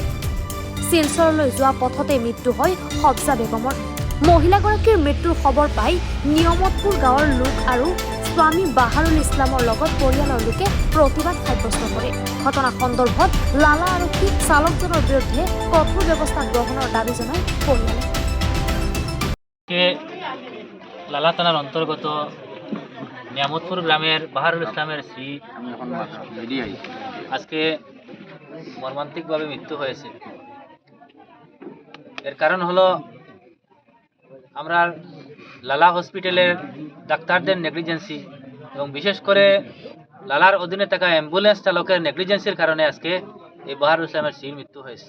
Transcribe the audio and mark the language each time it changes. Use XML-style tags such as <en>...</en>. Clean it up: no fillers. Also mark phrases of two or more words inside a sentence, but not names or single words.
<as>শিলচৰলৈ যোৱা পথতে মৃত্যু হয় সবজা বেগমৰ। মহিলাগৰাকীৰ মৃত্যুৰ খবৰ পাই নিয়মতপুৰ গাঁৱৰ লোক আৰু স্বামী বাহাৰুল ইছলামৰ লগত পৰিয়ালৰ লোকে প্ৰতিবাদ সাব্যস্ত কৰে। ঘটনা সন্দৰ্ভত লালা আৰক্ষীক চালকজনৰ বিৰুদ্ধে কঠোৰ ব্যৱস্থা গ্ৰহণৰ দাবী জনায় পৰিয়ালে।</as> <bn>লালা থানার অন্তর্গত নিয়ামতপুর গ্রামের বাহারুল ইসলামের স্ত্রী আজকে মর্মান্তিকভাবে মৃত্যু হয়েছে। এর কারণ হলো আমরা লালা হসপিটালের ডাক্তারদের নেগলিজেন্সি এবং বিশেষ করে লালার অধীনে থাকা অ্যাম্বুলেন্স চালকের নেগলিজেন্সির কারণে আজকে এই বাহারুল ইসলামের স্ত্রীর মৃত্যু হয়েছে।</bn>